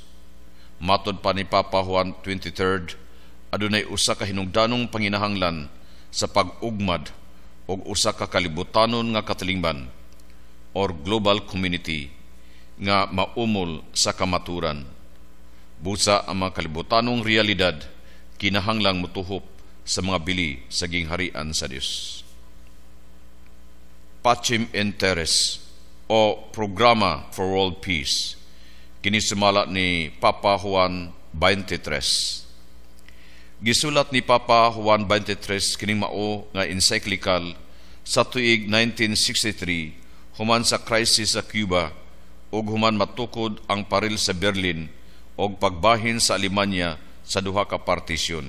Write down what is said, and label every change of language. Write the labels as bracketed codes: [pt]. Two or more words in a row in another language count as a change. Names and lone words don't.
[ceb] Matod pa ni Papa Juan 23rd, adunay usa ka hinungdanong panginahanglan sa pag-ugmad o usa ka kalibutanon nga katilingban or [en] global community [ceb] nga maumol sa kamaturan. Busa ang mga kalibutanong realidad kinahanglang mutuhop sa mga bili sa gingharian sa Dios. Pacem in Terris o Programa for World Peace, kini sumala ni Papa Juan 23. Gisulat ni Papa Juan 23 kining mao nga encyclical sa tuig 1963 human sa crisis sa Cuba ug human matukod ang paril sa Berlin ug pagbahin sa Alemanya sa duha ka partisyon.